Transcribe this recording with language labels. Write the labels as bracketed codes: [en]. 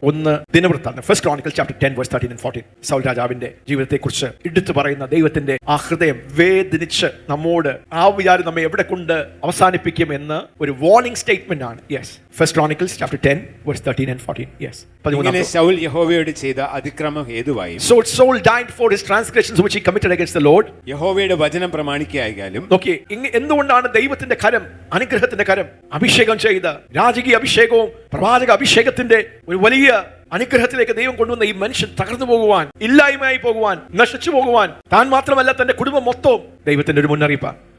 [ml] ഒന്ന് ദിനവൃത്താന്തം, first chronicle chapter 10 [en] verse 13 and 14. [ml] സൗൽ രാജാവിന്റെ ജീവിതത്തെക്കുറിച്ച് എടുത്തു പറയുന്ന ദൈവത്തിന്റെ ആ ഹൃദയം വേദനിച്ച് നമ്മോട് ആ വിചാരം നമ്മെ എവിടെ കൊണ്ട് അവസാനിപ്പിക്കും എന്ന് ഒരു വാർണിംഗ് സ്റ്റേറ്റ്മെന്റ് ആണ്. Yes, first Chronicles chapter 10 [en] verse 13 and 14. Yes, [ml] ഇങ്ങനെ ശൗൽ യഹോവയോട് ചെയ്ത അതിക്രമം ഹേതുവായി [en] so Saul died for his transgressions which he committed against the Lord. [ml] യഹോവയുടെ വചനം പ്രമാണിക്കായാലും നോക്കിയേ, എന്തുകൊണ്ടാണ് ദൈവത്തിന്റെ കരം, അനുഗ്രഹത്തിന്റെ കരം, അഭിഷേകം ചെയ്ത രാജകീയ അഭിഷേകവും പ്രവാചക അഭിഷേകത്തിന്റെ ഒരു വലിയ അനുഗ്രഹത്തിലേക്ക് ദൈവം കൊണ്ടുവന്ന ഈ മനുഷ്യൻ തകർന്നു പോകുവാൻ, ഇല്ലായ്മയായി പോകുവാൻ, നശിച്ചു പോകുവാൻ, താൻ മാത്രമല്ല തന്റെ കുടുംബം മൊത്തവും ദൈവത്തിന്റെ ഒരു മുന്നറിയിപ്പാണ്.